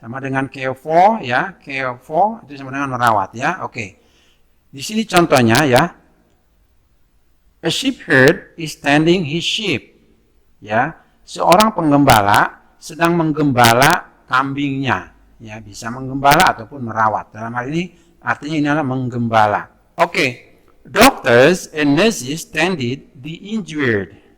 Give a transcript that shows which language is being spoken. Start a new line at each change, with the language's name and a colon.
Indonesian: Sama dengan care for ya, care for itu sama dengan merawat ya. Oke. Di sini contohnya ya.
English: A shepherd is tending his sheep.
Indonesian: Ya, seorang penggembala sedang menggembala kambingnya. Ya, bisa menggembala ataupun merawat. Dalam hal ini artinya ini adalah menggembala. Oke.
English: Doctors and nurses tended the injured.